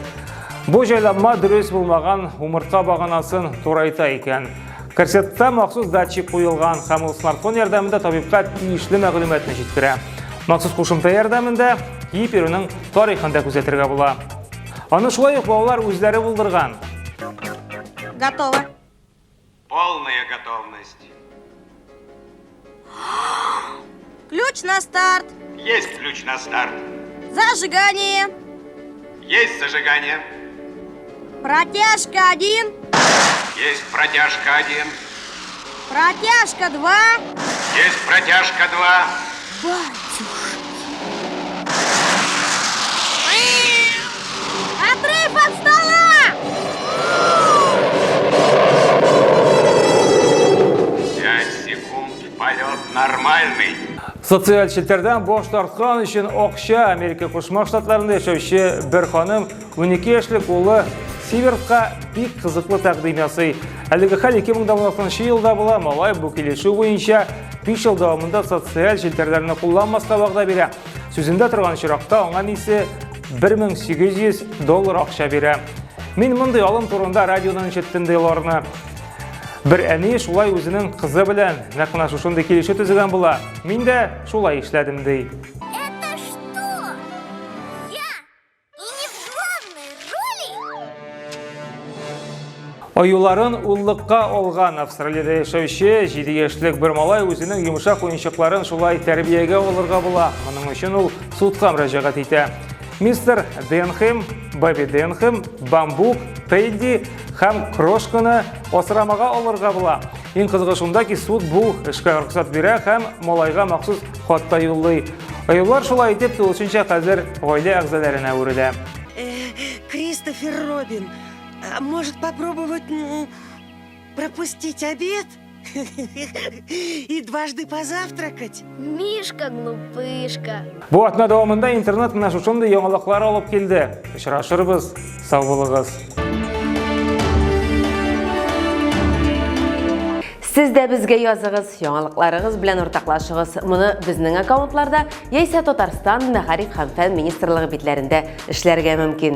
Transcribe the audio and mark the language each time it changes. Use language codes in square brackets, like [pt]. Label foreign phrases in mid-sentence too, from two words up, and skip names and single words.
[tt] Бу җайланма дөрес булмаган умыртка баганасын турайта икән. Кәрсеттә махсус датчик куелган һәм ул смартфон ярдәмендә табибка тиешле мәгълүматны җиткерә. Махсус кушымта ярдәмендә гиперның тарихын да күзәтергә була. Аны шулай ук балалар үзләре булдырган. [ru] Готово. Полная готовность. Ключ на старт. Есть ключ на старт. Зажигание. Есть зажигание. Протяжка 1. Есть протяжка 1. Протяжка 2. Есть протяжка 2. Отрыв от стола! 5 секунд, полет нормальный. [tt] Социаль челтәрдән баш тарткан өчен акча Америка Кушма Штатларында яшәүче бер ханым 12 яшьлек улы Сивертка бик кызыклы тәкъдим ясый. Әлеге хәл 2016 елда була. Малай бу килешү буенча 5 ел дәвамында социаль челтәрләрне кулланмаска вәгъдә бирә. Сүзендә торган чиракта аңа исе $1800 акча бирә. Мин мондый алым турында радиодан ишеттем елларны. Бер әни шулай үзенең кызы белән нәкъ шушында килешү төзегән була. Мин дә шулай эшләдем ди. [ru] Это что? Я? И не в главной роли? [tt] Аюларын уллыкка алган Австралиядә яшәүче 7 яшьлек бер малай үзенең йомшак уенчыкларын шулай тәрбиягә алырга була. Моның өчен ул судка мөрәҗәгать итә. Мистер Денхэм, Баби Денхэм, Бамбук, Тедди һәм Крошканы асрамага алырга була. Иң кызыгы шунда ки суд бу эшкә рөхсәт бирә һәм малайга махсус хатта юллый. Аюлар шулай итеп тулысынча хәзер гаилә әгъзаларына әверелә. [ru] Кристофер Робин, может попробовать пропустить обед? И дважды позавтракать? Мишка глупышка. [tt] Бу атна дәвамында интернет менә шушындый яңалыклар алып килде. Очрашырбыз. Сау булыгыз. Сез дә безгә языгыз, яңалыкларыгыз белән уртаклашыгыз. Моны безнең аккаунтларда яисә Татарстан Мәгариф һәм фән министрлыгы битләрендә эшләргә мөмкин.